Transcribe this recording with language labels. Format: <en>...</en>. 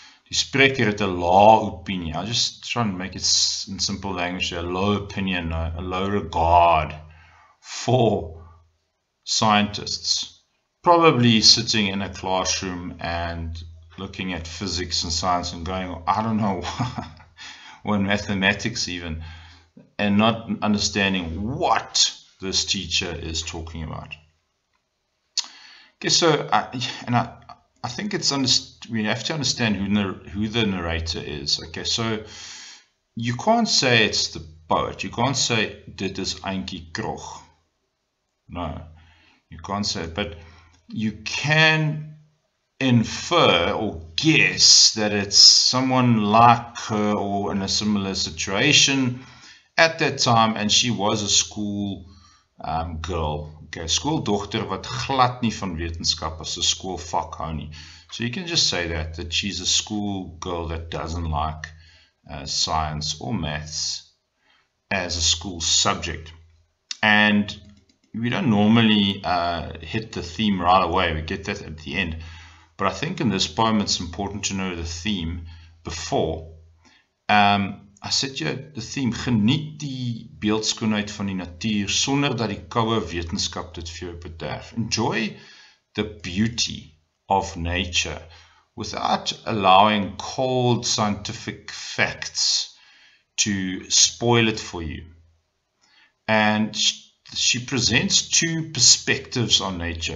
<af>Die spreker het 'n lae opinie.</af> <en>I'll just try and make it in simple language. A low opinion, a low regard for scientists. Probably sitting in a classroom and looking at physics and science and going, I don't know, or in mathematics even, and not understanding what this teacher is talking about. Okay, so I think it's we have to understand who the narrator is. Okay, so you can't say it's the poet. You can't say</en> <af>dit is</af> <en>Antjie Krog. No, you can't say it. But you can infer or guess that it's someone like her or in a similar situation at that time, and she was a school girl.</en> <af>Okay, skooldogter wat glad nie van wetenskap as 'n skoolvak hou nie.</af> <en>So you can just say that she's a school girl that doesn't like science or maths as a school subject. And we don't normally hit the theme right away. We get that at the end. But I think in this poem it's important to know the theme before. I said the theme,</en> <af>geniet die beeldskoonheid van die natuur sonder dat die koue wetenskap dit vir jou bederf.</af> <en>Enjoy the beauty of nature without allowing cold scientific facts to spoil it for you. And she presents 2 perspectives on nature.</en>